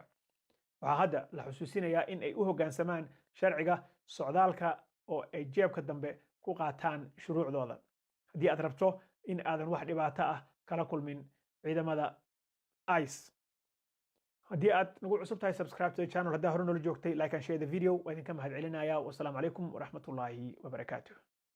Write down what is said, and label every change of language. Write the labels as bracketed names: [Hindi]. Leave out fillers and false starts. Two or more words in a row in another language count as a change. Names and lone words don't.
[Somali] Waxaa hadda la xusuusinayaa in ay u hoggaansamaan sharciga socdaalka oo ay jeebka dambe ku qaataan shuruucdooda. Haddii aad rabto in aadan wax dhibaato ah kala kulmin ciidamada ICE. haddii aad nagu cusub tahay [English] subscribe to the channel [Somali] haddaa hore noola joogtay [English] like and share the video [Somali] waa idinka mahadcelinayaa. [Arabic] والسلام عليكم ورحمة الله وبركاته.